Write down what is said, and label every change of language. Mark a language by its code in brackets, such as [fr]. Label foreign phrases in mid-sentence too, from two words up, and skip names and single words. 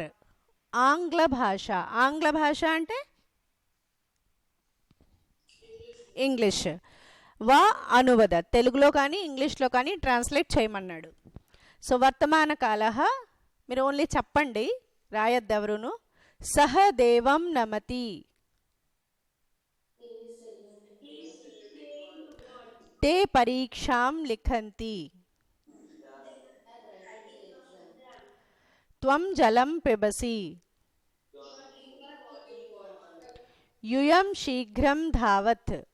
[te] ఆంగ్ల భాష, ఆంగ్ల భాష అంటే ఇంగ్లీష్. [sa] వా అనువద, [te] తెలుగులో కానీ ఇంగ్లీష్లో కానీ ట్రాన్స్లేట్ చేయమన్నాడు. సో [sa] వర్తమాన కాలః [te] మీరు ఓన్లీ చెప్పండి, రాయద్దు ఎవరును. [sa] సహ దేవం నమతి. ते परीक्षां लिखन्ति. त्वं जलं पिबसि. यूयं शीघ्रं धावत्.